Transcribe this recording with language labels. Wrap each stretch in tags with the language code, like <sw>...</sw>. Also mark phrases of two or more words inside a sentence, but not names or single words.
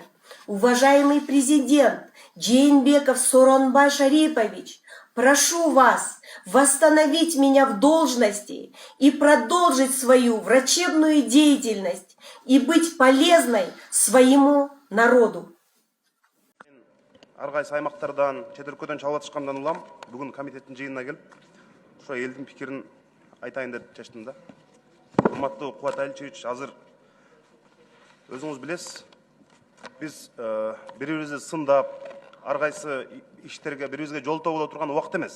<ru>Уважаемый президент Джейнбеков Сооронбай Шарипович, прошу вас восстановить меня в должности и продолжить свою врачебную деятельность и быть полезной своему народу.</ru> <ky>Аргайсы аймактардан, чет өлкөдөн чалып атышкандан улам, бүгүн комитеттин жыйынына келип, ошо элдин пикирин айтайын деп чечтим да. Урматтуу Кубат Аличевич, азыр өзүңүз билесиз, биз бири-бирибизди сындап, аргайсы иштерге бири-бирибизге жолтоо боло турган убакыт эмес.</ky>